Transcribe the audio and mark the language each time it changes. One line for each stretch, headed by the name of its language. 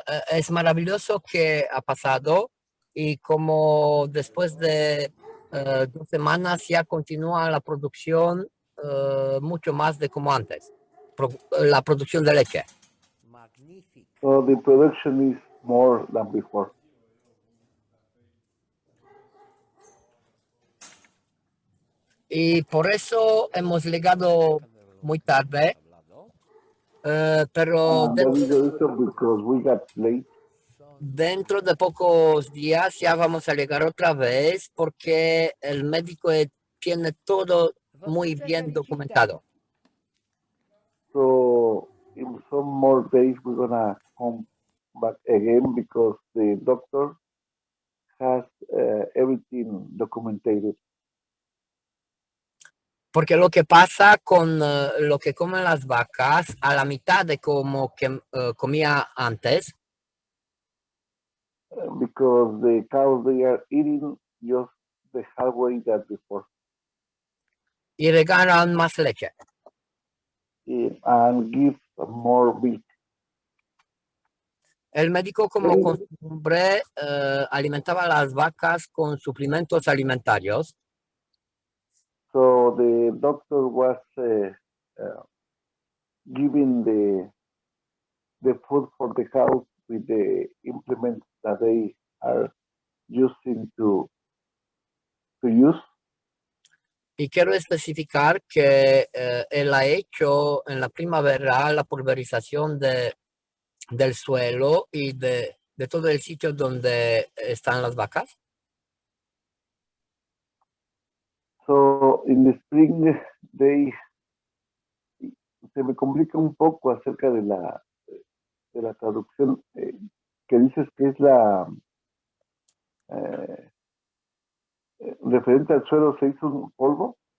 Spanish: Es maravilloso que ha pasado y como después de 2 semanas ya continúa la producción mucho más de como antes. La producción de leche. Magnífico.
English: So the production is more than before.
Spanish: Y por eso hemos llegado muy tarde. Pero
English: because we got late.
Spanish: Dentro de pocos días ya vamos a llegar otra vez porque el médico tiene todo muy bien documentado.
English: So in some more days we're gonna come back again because the doctor has everything documented.
Spanish: Porque lo que pasa con lo que comen las vacas a la mitad de como que comía antes.
English: Because the cows, they are eating just the halfway that before.
Spanish: Y regalan más leche.
English: And give more milk.
Spanish: El médico como costumbre alimentaba a las vacas con suplementos alimentarios.
English: So the doctor was giving the food for the cows with the implements that they are using to use.
Spanish: Y quiero especificar que él ha hecho en la primavera la pulverización del suelo y de todo el sitio donde están las vacas.
English: So in the spring
Spanish: se me complica un poco acerca de la traducción que dices que es la referente al suelo, se hizo un polvo.